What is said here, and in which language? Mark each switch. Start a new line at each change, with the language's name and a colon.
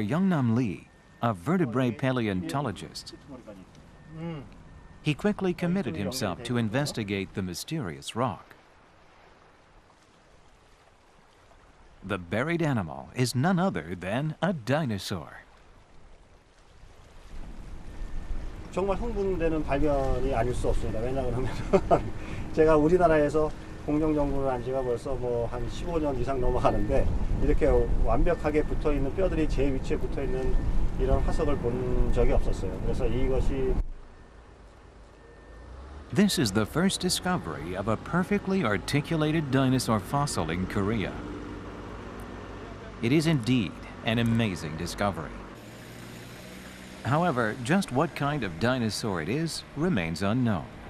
English: Youngnam Lee, a vertebrate paleontologist, he quickly committed himself to investigate the mysterious rock. The buried animal is none other than a dinosaur.
Korean: 정말 흥분되는 발견이 아닐 수 없습니다. 왜냐 그러면 제가 우리나라에서 공룡 연구를 한 지가 벌써 한 15년 이상 넘어가는데 이렇게 완벽하게 붙어 있는 뼈들이 제 위치에 붙어 있는 이런 화석을 본 적이 없었어요. 그래서 이것이
English: This is the first discovery of a perfectly articulated dinosaur fossil in Korea. It is indeed an amazing discovery. However, just what kind of dinosaur it is remains unknown.